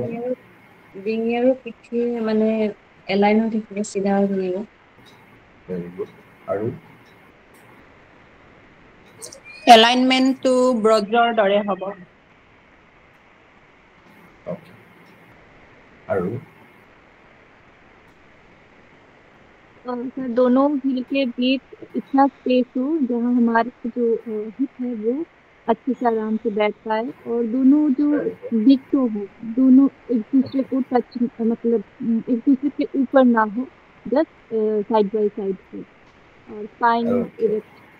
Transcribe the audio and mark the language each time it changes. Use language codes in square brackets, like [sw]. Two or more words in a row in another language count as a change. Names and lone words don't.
[as] ডিঙি আৰু পিঠি মানে এলাইন হৈ থাকিব, চিধা হৈ থাকিব। [en] very good. আৰু [as] এলাইনমেণ্টটো ব্ৰজৰ দৰে হ'ব। অ'কে, আৰু [hi] सर दोनों हील के बीच इतना स्पेस हो जहाँ हमारे जो हिप है वो अच्छे से आराम से बैठ पाए, और दोनों जो [en] big toe [hi] हो दोनों एक दूसरे को टच मतलब एक दूसरे के ऊपर ना हो, [en] just side by side [hi] हो, और [en] spine erect.